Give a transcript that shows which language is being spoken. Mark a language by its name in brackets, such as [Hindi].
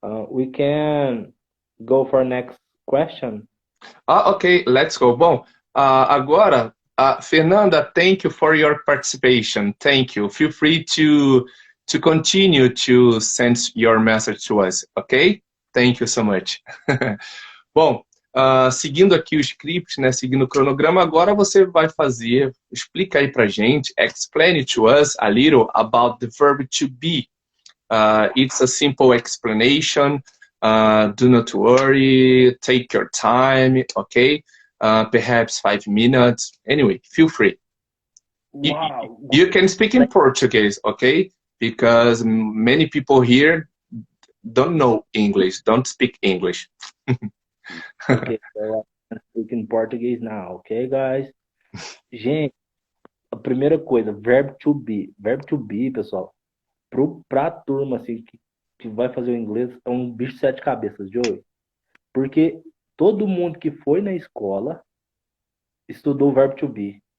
[English] We can go for next question. Ok, let's go. [Portuguese] Bom, agora, [English] Fernanda, thank you for your participation. Thank you. Feel free to to continue to send your message to us, ok? Thank you so much. [Portuguese] Bom, seguindo aqui o script, né, seguindo o cronograma, agora você vai explica aí pra gente, [English] explain to us a little about the verb to be. It's a simple explanation. Do not worry, take your time, okay? Perhaps 5 minutes. Anyway, feel free. Wow. You can speak in Portuguese, okay? Because many people here don't know English, don't speak English. Okay, so I'm speaking Portuguese now, okay, guys? [Portuguese] Gente, a primeira coisa, verbo to be. Verbo to be, pessoal, pra turma assim, que vai fazer o inglês, é um bicho de sete cabeças, Joey. Porque todo mundo que foi na escola estudou o verbo to be.